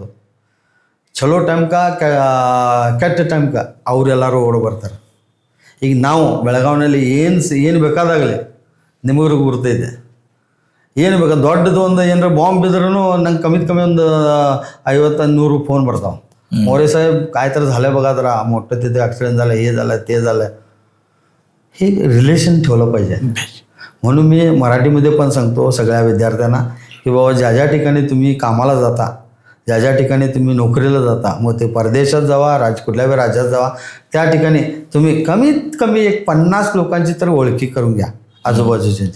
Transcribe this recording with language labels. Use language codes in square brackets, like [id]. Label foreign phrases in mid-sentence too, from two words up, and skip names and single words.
[kn] ಚಲೋ ಟೈಮ್ಕ ಕೆಟ್ಟ ಟೈಮ್ಕ ಅವರೆಲ್ಲರೂ ಓಡಿ ಬರ್ತಾರೆ. ಈಗ ನಾವು ಬೆಳಗಾವಿನಲ್ಲಿ ಏನು ಬೇಕಾದಾಗಲಿ ನಿಮಗ್ರಿಗೆ ಗುರ್ತೈತೆ, ಏನು ಬೇಕಾ ದೊಡ್ಡದು ಒಂದು ಏನಾರ ಬಾಂಬ್ ಬಿದ್ರೂ ನಂಗೆ ಕಮ್ಮಿ ಒಂದು 50-100 फोन ಬರ್ತಾವೆ. [mr] मोरे साहेब काय तर झालं बघा, जरा मोठं तिथे ॲक्सिडेंट झालं, हे झालं ते झालं. हे रिलेशन ठेवलं पाहिजे. म्हणून मी मराठीमध्ये पण सांगतो सगळ्या विद्यार्थ्यांना की बाबा ज्या ठिकाणी तुम्ही कामाला जाता, ज्या ठिकाणी तुम्ही नोकरीला जाता, मग ते परदेशात जावा, कुठल्याही राज्यात जावा, त्या ठिकाणी तुम्ही कमीत कमी एक 50 लोकांची तर ओळखी करून घ्या आजूबाजूच्या.